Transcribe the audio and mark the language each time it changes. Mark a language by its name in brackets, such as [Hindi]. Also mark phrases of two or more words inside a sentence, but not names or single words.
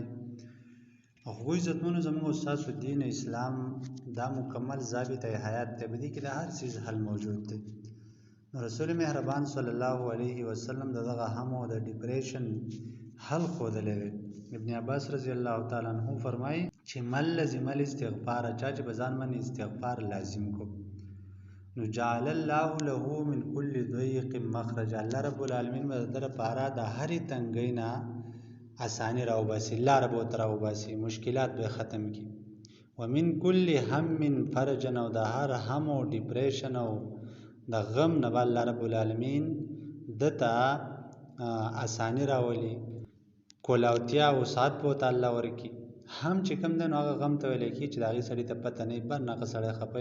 [Pashto] او هغوی عزتمنو، زموږ استاسو دین اسلام دا مکمل ضابطه حیات دی، په دې کې د هر چیز حل موجود دی. نو رسول مهربان [Arabic] صلی الله علیه وسلم [Pashto] دغه هم او د ډیپریشن حل ښودلی دی. ابن عباس [Arabic] رضی الله تعالی عنہ [Pashto] فرمایي چې [Arabic] من لزم الاستغفار، [Pashto] چا چې په ځان باندې استغفار لازم کو، نو [Arabic] جعل الله له من كل ضيق مخرج، [Pashto] الله رب العالمین به د لپاره د هرې تنګۍ نه اساني راوباسي، لاره به ورته راوباسي، مشکلات به ختم کړي. [Arabic] ومن كل هم فرجا، [Pashto] او د هر هم او ډیپریشن او د غم نه به الله رب العالمین دته اساني راولي، کولاوتیا او وسعت به ورته الله ورکړي. هم چې کوم دی نو هغه غم ته ویلی کېږي چې د هغې سړي ته پته نه وي، برناقه سړی خفه وي.